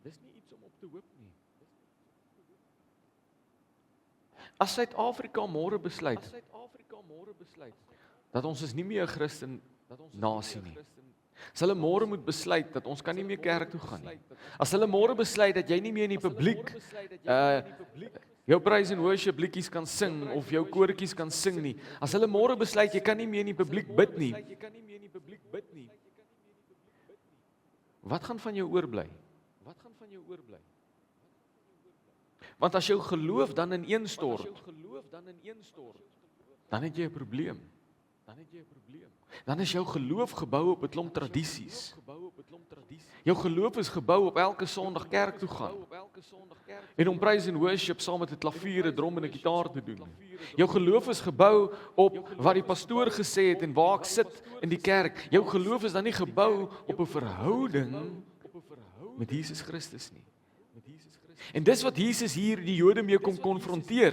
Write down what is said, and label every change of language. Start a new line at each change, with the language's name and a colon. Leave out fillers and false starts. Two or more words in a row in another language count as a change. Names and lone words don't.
Afrikaans: As Suid-Afrika môre besluit dat ons is nie meer 'n Christen nasie nie. As hulle môre moet besluit dat ons kan nie meer kerk toe gaan nie. As hulle môre besluit dat jy nie meer in die publiek jou
English: praise and worship
Afrikaans: liedjies kan sing of jou koortjies kan sing nie. As hulle môre besluit jy kan nie meer in die publiek bid nie. Wat gaan van jou oorbly? Want as jou geloof dan ineenstort, dan het jy 'n probleem. Dan is jou geloof gebou op 'n klomp tradisies. Jou geloof is gebou op elke Sondag kerk toe gaan. En om
English: praise and worship
Afrikaans: saam met 'n klavier, 'n drom en 'n gitaar te doen. Jou geloof is gebou op wat die pastoor gesê het en waar ek sit in die kerk. Jou geloof is dan nie gebou op 'n verhouding met Jesus Christus nie. En dis wat Jesus hier die Jode mee kom konfronteer.